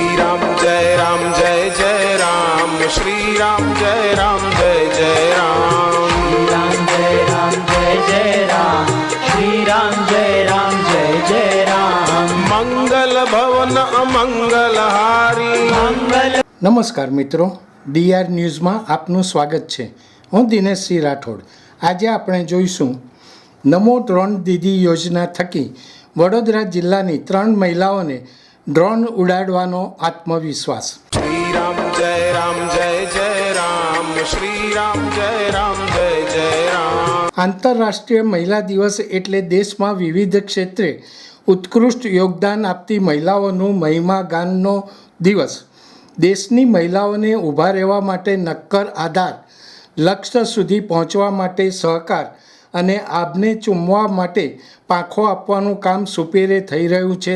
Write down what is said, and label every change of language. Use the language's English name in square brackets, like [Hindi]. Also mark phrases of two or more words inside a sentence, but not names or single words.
[Hindi] राम जय जय राम श्री राम जय जय राम राम जय जय राम श्री राम जय राम मंगल भवन अमंगल हारी मंगल। [Gujarati] નમસ્કાર મિત્રો, ડીઆર ન્યૂઝમાં આપનું સ્વાગત છે. હું દિનેશસિંહ રાઠોડ. આજે આપણે જોઈશું નમો ડ્રોન દીદી યોજના થકી વડોદરા જિલ્લાની 3 મહિલાઓને ડ્રોન ઉડાડવાનો આત્મવિશ્વાસ. [Hindi] श्री राम जय राम श्री राम जय जय राम. [Gujarati] આંતરરાષ્ટ્રીય મહિલા દિવસ એટલે દેશમાં વિવિધ ક્ષેત્રે ઉત્કૃષ્ટ યોગદાન આપતી મહિલાઓનું મહિમા ગાનનો દિવસ. દેશની મહિલાઓને ઊભા રહેવા માટે નક્કર આધાર, લક્ષ્ય સુધી પહોંચવા માટે સહકાર અને આભને ચૂમવા માટે પાંખો આપવાનું કામ સુપેરે થઈ રહ્યું છે.